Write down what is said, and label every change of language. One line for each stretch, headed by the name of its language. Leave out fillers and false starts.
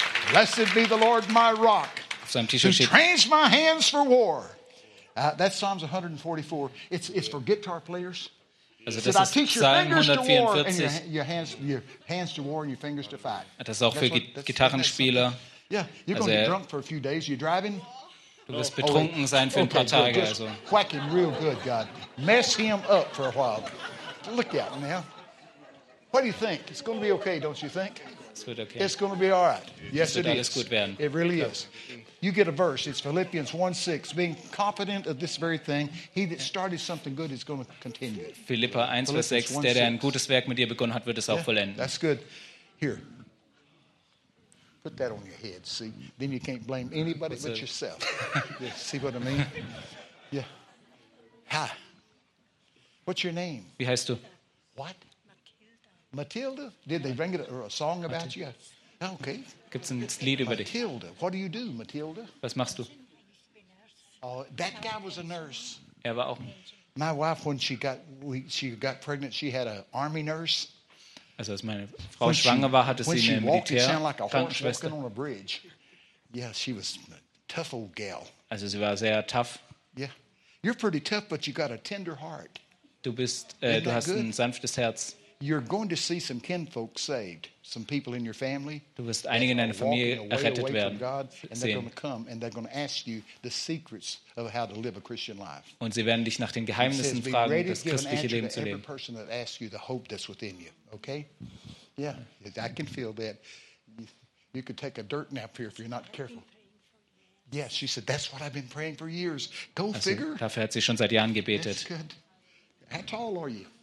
English: Blessed be the Lord, my rock, who trains my hands for war. That's Psalms 144. It's for guitar players.
German: Also das ist Psalm 144.
English: Your hands to war and your fingers to fight.
German: Das ist auch für Gitarrenspieler.
English: Yeah, you're going to be drunk for a few days. You're driving.
German: Du wirst betrunken sein für ein paar Tage. Also.
English: Whack him real good, God. Mess him up for a while. Look out now. What do you think? It's going to be okay, don't you think? Okay. It's going to be all right. Yes, it is. It really is. You get a verse. It's Philippians 1:6. Being confident of this very thing, he that started something good is going to continue. Philippa 1:6.
German: Der ein gutes Werk mit dir begonnen hat, wird es auch vollenden.
English: That's good. Here. Put that on your head, see? Then you can't blame anybody but yourself. Yeah, see what I mean? Yeah. Hi. What's your name?
German: Wie heißt du?
English: What? Matilda, did they bring it a song about you? Okay.
German: Gibt's ein Lied über dich?
English: Matilda, what do, Matilda?
German: Was machst du?
English: Oh, that guy was a nurse.
German: Er war auch.
English: My wife, when she got pregnant, she had an army nurse.
German: Also als meine Frau
English: when
German: schwanger
English: she,
German: war, hatte sie eine Militärkrankenschwester.
English: Like yeah, she was a tough old gal.
German: Also sie war sehr tough.
English: Yeah, you're pretty tough, but you got a tender heart.
German: Du hast ein sanftes Herz.
English: You're going to see some kinfolk saved, some people in your family.
German: Du wirst einige in deiner Familie errettet werden.
English: God, and they're going to come and they're going to ask you the secrets of how to live a Christian life.
German: Und sie werden dich nach den Geheimnissen fragen, das christliche Leben zu leben.
English: Every person that asks you the hope that's within you, okay? Yeah, I can feel that. You could take a dirt nap here if you're not careful. Yeah, she said that's what I've been praying for years. Go figure.
German: Dafür hat sie schon seit Jahren gebetet.
English: That's good. How tall are you?